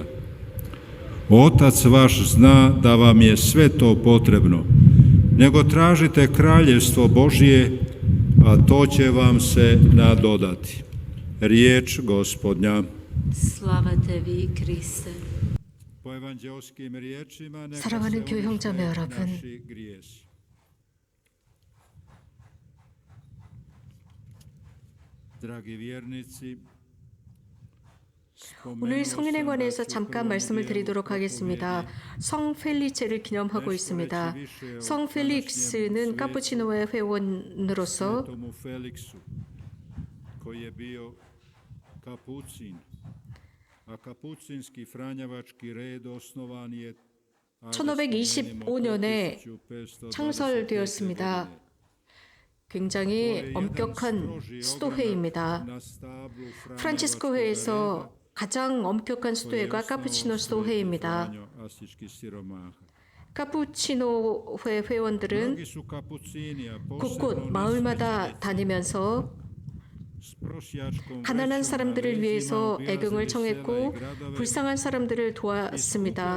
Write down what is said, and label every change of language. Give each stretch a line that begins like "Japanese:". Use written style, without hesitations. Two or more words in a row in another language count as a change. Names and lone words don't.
Croatian: Otac vaš zna da vam je sve to potrebno, nego tražite kraljevstvo Božije, a to će vam se nadodati. Riječ Gospodnja. Slava tebi, Kriste. Po evanđelskim riječima neka
Korean: 사랑하는
Croatian: se
Korean: 교회 형제매
Croatian: omišljaju
Korean: 여러분,
Croatian: naši grijesi. Dragi vjernici,
Korean: 오늘 성인에 관해서 잠깐 말씀을 드리도록 하겠습니다. 성 펠리체를 기념하고 있습니다. 성 펠릭스는 카푸치노의 회원으로서
Croatian: Svetomu Feliksu, koji je bio kapucin, a kapucinski franjevački red osnovan je
Korean: 1525년에 창설되었습니다. 굉장히 엄격한 수도회입니다. 프란치스코회에서 가장 엄격한 수도회가 카푸치노 수도회입니다. 카푸치노회 회원들은 곳곳 마을마다 다니면서 가난한 사람들을 위해서 애경을 청했고 불쌍한 사람들을 도왔습니다.